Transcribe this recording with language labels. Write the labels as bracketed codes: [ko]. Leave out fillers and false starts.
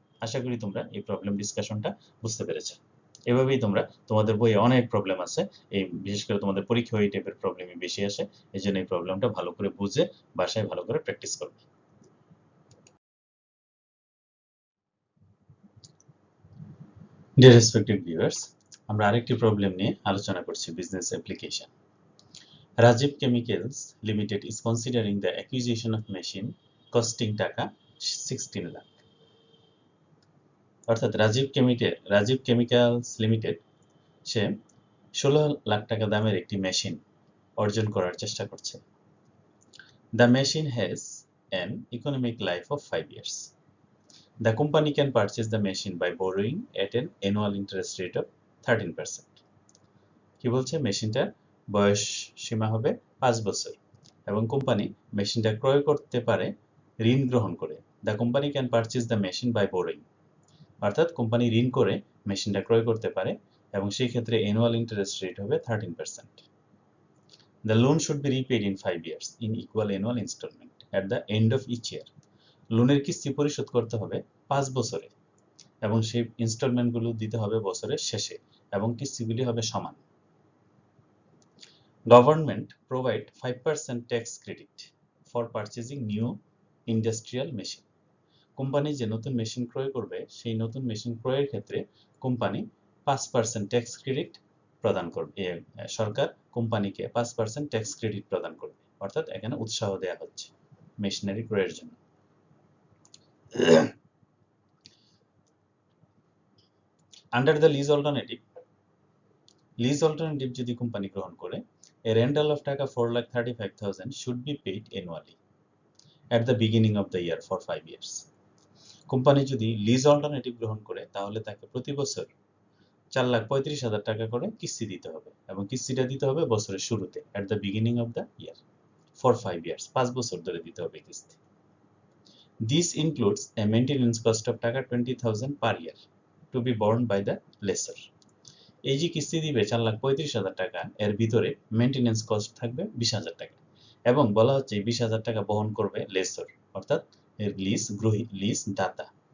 [bn] আশা করি তোমরা এই প্রবলেম ডিসকাশনটা বুঝতে পেরেছো। এভাবেই তোমরা, তোমাদের বইয়ে অনেক প্রবলেম আছে, এই বিশেষ করে তোমাদের পরীক্ষায় এই টাইপের প্রবলেমই বেশি আসে। এই জন্য এই প্রবলেমটা ভালো করে বুঝে বাসায় ভালো করে প্র্যাকটিস করবে। ডিয়ার রেসপেক্টেড ভিউয়ার্স, আমরা আরেকটি প্রবলেম নিয়ে আলোচনা করছি, business application. [en] Rajiv Chemicals Limited is considering the acquisition of machine costing taka 16 lakh. [bn] অর্থাৎ রাজীব কেমিক্যালস লিমিটেড সে 16 লাখ টাকা দামের একটি মেশিন অর্জন করার চেষ্টা করছে। [en] The machine has an economic life of 5 years. The company can purchase the machine by borrowing at an annual interest rate of 13%. [bn] কি বলছে, মেশিনটার বয়স সীমা হবে 5 বছর এবং কোম্পানি মেশিনটা ক্রয় করতে পারে ঋণ গ্রহণ করে। [en] the company can purchase the machine by borrowing, [bn] অর্থাৎ কোম্পানি ঋণ করে মেশিনটা ক্রয় করতে পারে এবং সেই ক্ষেত্রে অ্যানুয়াল ইন্টারেস্ট রেট হবে 13%. [en] The loan should be repaid in 5 years in equal annual instalment at the end of each year. [bn] লোনের কিস্তি পরিশোধ করতে হবে 5 বছরে এবং সেই ইনস্টলমেন্টগুলো দিতে হবে বছরের শেষে এবং কিস্তিগুলি হবে সমান। [en] Government provide 5% tax credit for purchasing new industrial machine. [bn] Company যে নতুন মেশিন ক্রয় করবে সেই নতুন মেশিন ক্রয়ের ক্ষেত্রে কোম্পানি 5% ট্যাক্স ক্রেডিট প্রদান করবে। সরকার কোম্পানিকে 5% ট্যাক্স ক্রেডিট প্রদান করবে, অর্থাৎ এখানে উৎসাহ দেওয়া হচ্ছে মেশিনারি ক্রয়ের জন্য। [en] under the lease alternative [bn] যদি কোম্পানি গ্রহণ করে, [en] a rental of taka 4,35,000 should be paid annually at the beginning of the year for 5 years. [bn] Company যদি লিজ অল্টারনেটিভ গ্রহণ করে তাহলে তাকে প্রতি বছর 4,35,000 টাকা করে কিস্তি দিতে হবে এবং কিস্তিটা দিতে হবে বছরের শুরুতে [en] at the beginning of the year for 5 years, [bn] 5 বছর ধরে দিতে হবে কিস্তি। [en] This includes a maintenance cost of taka 20,000 per year to be borne by the lessor. [bn] এই যে কিস্তি দিবে 4,35,000 টাকা, এর ভিতরে মেইনটেনেন্স কস্ট থাকবে 20,000 টাকা এবং বলা হচ্ছে 20,000 টাকা বহন করবে লেসর, অর্থাৎ এর লিজ দাতা।